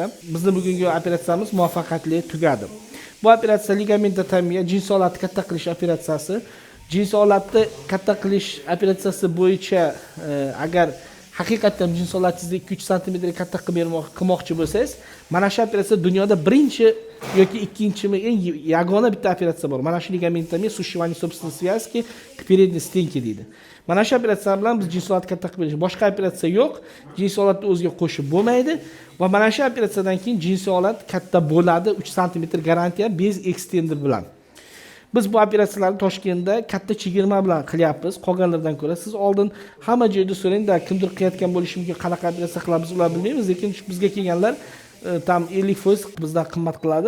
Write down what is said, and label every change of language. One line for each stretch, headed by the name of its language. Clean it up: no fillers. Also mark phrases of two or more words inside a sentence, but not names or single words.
Uzbek: Bizning bugungi operatsiyamiz muvaffaqiyatli tugadi. Bu operatsiya ligamentotomiya, jinsi holatni katta qilish operatsiyasi. Jinsi holatni katta qilish operatsiyasi bo'yicha agar haqiqatan jinsi holatingizni 2-3 sm katta qilmoqchi bo'lsangiz, mana shu operatsiya dunyoda birinchi yoki ikkinchimi eng yagona bitta operatsiya bor. Mana shu ligamentotomiya
Russian: сушивание собственной связки к передней стенке
Uzbek: deydi. Mana shu operatsiya bilan biz jinsi holatni katta qilib beramiz. Boshqa operatsiya yo'q. Jinsi holatni o'ziga qo'shib bo'lmaydi va mana shu operatsiyadan keyin jinsi holat katta bo'ladi, 3 sm garantiya bez extender bilan. Biz bu operatsiyalarni Toshkentda katta chegirma bilan qilyapmiz. Qolganlardan ko'ra siz oldin hamma joyda so'rangda, kimdir qilayotgan bo'lishi mumkin, qanaqa operatsiya qilamiz ular bilmaymiz, lekin bizga kelganlar tam 50% bizdan qimmat qiladi.